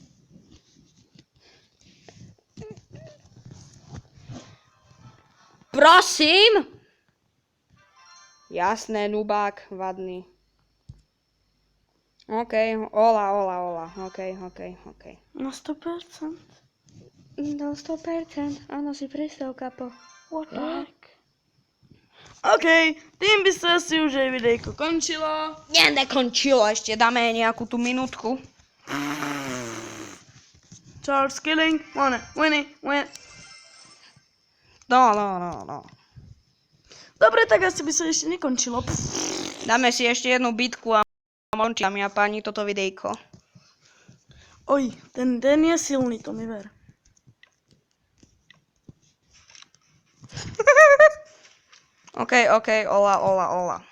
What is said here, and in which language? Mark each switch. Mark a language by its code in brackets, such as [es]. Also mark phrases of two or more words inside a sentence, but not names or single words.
[sk] Prosím! Jasné, nubák, vadný. OK, ola. OK. Na 100%. No 100%, áno, si predstav, kapo. [en] What the heck? [sk] OK, tým by sa asi už aj videjko končilo. Nekončilo, ešte dáme nejakú tú minútku. [en] Charles killing, win. [sk] No. Dobre, tak asi by sa ešte nekončilo. Dáme si ešte jednu bitku a končí, dámy a páni, toto videjko. Oj, ten je silný, to mi ver. OK, ola.